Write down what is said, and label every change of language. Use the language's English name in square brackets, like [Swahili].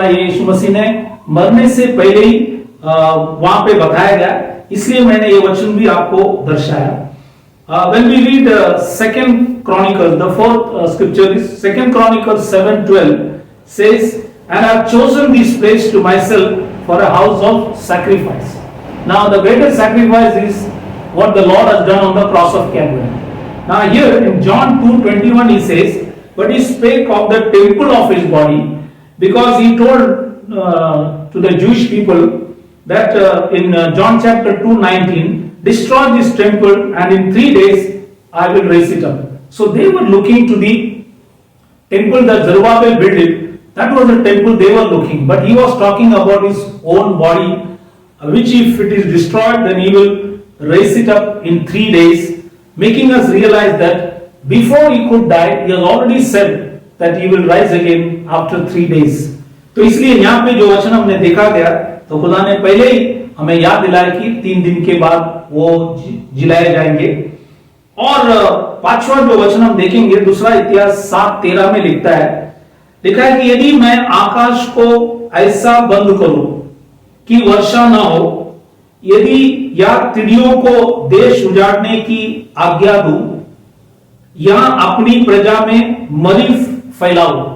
[Hindi] ये यीशु मसीह ने मरने से पहले ही वहां पे बताया गया, इसलिए मैंने ये वचन भी आपको दर्शाया। [English] When we read 2nd Chronicles, the 4th scripture is 2nd Chronicles 7:12 says, and I have chosen this place to myself for a house of sacrifice. Now the greatest sacrifice is what the Lord has done on the cross of Calvary. Now here in John 2:21 he says, but he spake of the temple of his body, because he told to the Jewish people that in John chapter 2:19, destroy this temple and in 3 days I will raise it up. So they were looking to the temple that Zerubbabel built it. That was the temple they were looking, but he was talking about his own body, which if it is destroyed then he will raise it up in 3 days, making us realize that before he could die he has already said that he will rise again after 3 days. [Hindi] तो इसलिए यहाँ पे जो वचन हमने देखा गया, तो खुदा ने पहले ही हमें याद दिलाया कि 3 दिन के बाद वो जिलाए जाएंगे। और 5वां जो वचन हम देखेंगे दूसरा इतिहास 7:13 में लिखा है कि यदि मैं आकाश को ऐसा बंद करूं कि वर्षा न हो, यदि या चिड़ियों को देश उजाड़ने की आज्ञा दूं, या अपनी प्रजा में मरी फैलाऊं।